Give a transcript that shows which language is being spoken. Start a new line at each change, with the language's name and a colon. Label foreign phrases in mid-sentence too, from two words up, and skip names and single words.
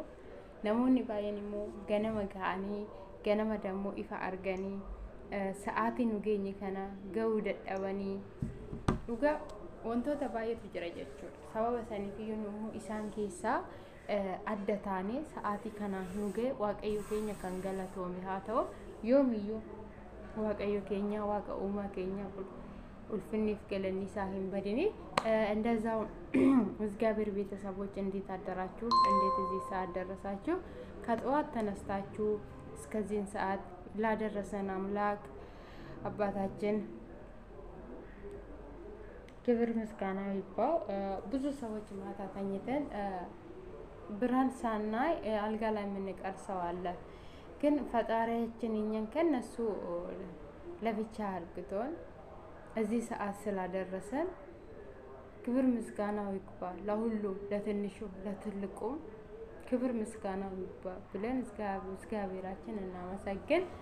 Oromo: Namoonni baay'een immoo ganama ga'anii ganama dammoo ifa arganii sa'aatii nu geenye kana ga'uu dadhabanii dhugaa wantoota baay'eetu jira jechuudha. Sababa saniifiyyuu immoo isaan keessaa adda taanee sa'aatii kana nu ga'e waaqayyo keenya kan galatoome haa ta'u yoomiyyuu waaqayyo keenya waaqa uumaa keenya ulfinniif galanni isaa hin badini
Amharic: እንደዛው እግዚአብሔር ቤተሰቦች እንዴት አደራችሁ እንዴት እዚህ ሰዓት ደረሳችሁ ከጠዋት ተነስታችሁ እስከዚህ ሰዓት ላደረሰን አምላክ አባታችን ክብር ምስጋና ይግባው ብዙ ሰዎች ማታ ተኝተን ብርሃን ሳናይ አልጋ ላይ የምንቀር ሰው አለ ግን ፈጣሪያችን እኛን ከነሱ ለብቻ አርግቶን እዚህ ሰዓት ስላደረሰን ክብር ምስጋናው ይግባ ለሁሉ ለትንሹ ለትልቁ ክብር ምስጋናው ይግባ ብለን እግዚአብሔራችን እናመሰግን